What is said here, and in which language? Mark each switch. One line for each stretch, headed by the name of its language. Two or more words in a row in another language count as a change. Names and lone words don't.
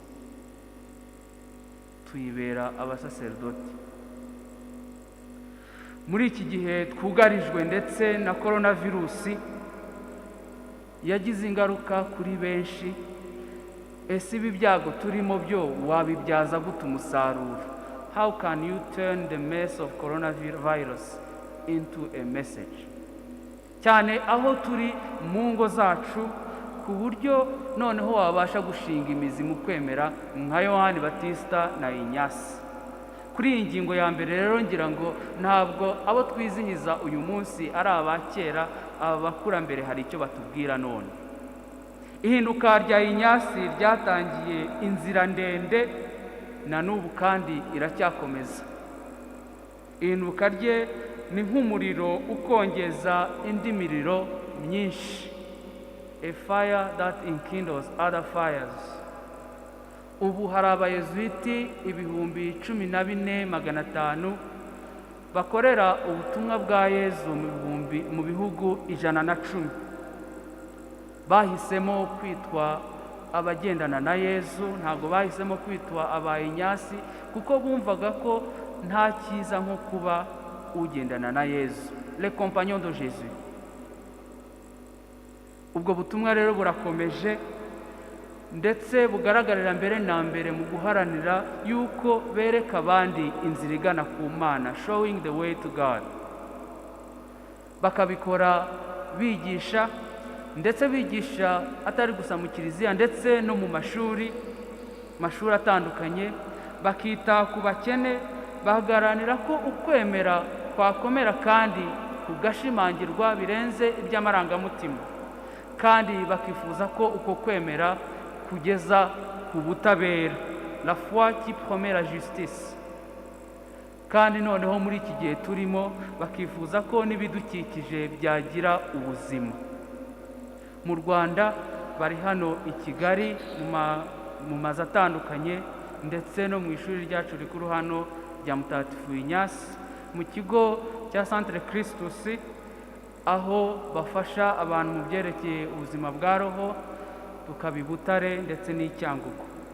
Kinyarwanda: Tuyibera abasaserdoti. Muri iki gihe twugarijwe ndetse na coronavirusi, yagize ingaruka kuri benshi. Ese ibi byago turimo byo wabibyaza gute umusaruro?
English: How can you turn the mess of coronavirus into a message?
Kinyarwanda: Cyane aho turi mu ngo zacu, ku buryo noneho wabasha gushinga imizi mu kwemera nka Yohani Batista na Inyasi. Kuri iyi ngingo ya mbere rero ngira ngo ntabwo abo twizihiza uyu munsi ari abakera, aba bakurambere hari icyo batubwira none. Ihinduka rya Inyasi ryatangiye inzira ndende, na n'ubu kandi iracyakomeza. Ihinduka rye ni nk'umuriro ukongeza indi miriro myinshi,
English: a fire that enkindles other fires.
Kinyarwanda: Ubu hari abayezuiti 14,500 bakorera ubutumwa bwa Yezu mu bihugu 110. Bahisemo kwitwa abagendana na Yezu, ntabwo bahisemo kwitwa aba Inyasi, kuko bumvaga ko nta cyiza nko kuba ugendana na Yezu,
French: le compagnon de Jésus.
Kinyarwanda: Ubwo butumwa rero burakomeje ndetse bugaragarira mbere na mbere mu guharanira yuko bereka abandi inzira igana ku Mana,
English: showing the way to God.
Kinyarwanda: Bakabikora bigisha, ndetse bigisha atari gusa mu kiliziya ndetse no mu mashuri atandukanye, bakita ku bakene, baharanira ko ukwemera kwakomera kandi kugashimangirwa birenze iby'amarangamutima, kandi bakifuza ko uko kwemera kugeza ku butabera,
French: la foi qui promet la justice.
Kinyarwanda: Kandi noneho muri iki gihe turimo bakifuza ko n'ibidukikije byagira ubuzima. Mu Rwanda bari hano i Kigali mu mazu atandukanye, ndetse no mu ishuri ryacu rikuru hano rya Mutagatifu Ignace, mu kigo cya Centre Christus, aho bafasha abantu mu byerekeye ubuzima bwa roho, tukaba i Butare ndetse n'i Cyangugu.